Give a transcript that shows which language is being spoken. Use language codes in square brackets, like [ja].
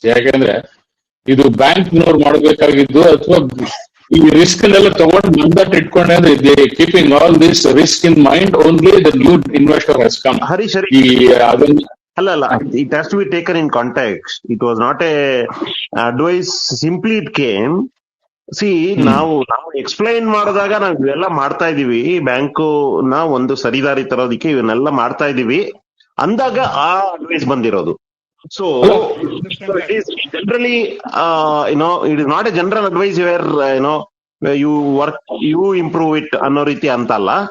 [kn] ಯಾಕಂದ್ರೆ ಇದು ಬ್ಯಾಂಕ್ನವ್ರು ಮಾಡಬೇಕಾಗಿದ್ದು, ಅಥವಾ ಈ ರಿಸ್ಕ್ ನೆಲ್ಲ ತಗೊಂಡು ಮಂದಟ್ ಇಟ್ಕೊಂಡ್ರೆ [en] Keeping all this risk in mind, only the new investor has come. Harish, ಅಲ್ಲ, it has to be taken in context. It was not a advice, simply it came. [kn] ನಾವು ಎಕ್ಸ್ಪ್ಲೈನ್ ಮಾಡಿದಾಗ ನಾವು ಇವೆಲ್ಲ ಮಾಡ್ತಾ ಇದೀವಿ, ಬ್ಯಾಂಕು ಒಂದು ಸರಿದಾರಿ ತರೋದಿಕ್ಕೆ ಇವನ್ನೆಲ್ಲ ಮಾಡ್ತಾ ಇದೀವಿ ಅಂದಾಗ ಆ ಅಡ್ವೈಸ್ ಬಂದಿರೋದು. [en] so it is generally it is not a general advice where you work, you improve it [kn] ಅನ್ನೋ ರೀತಿ ಅಂತಲ್ಲ.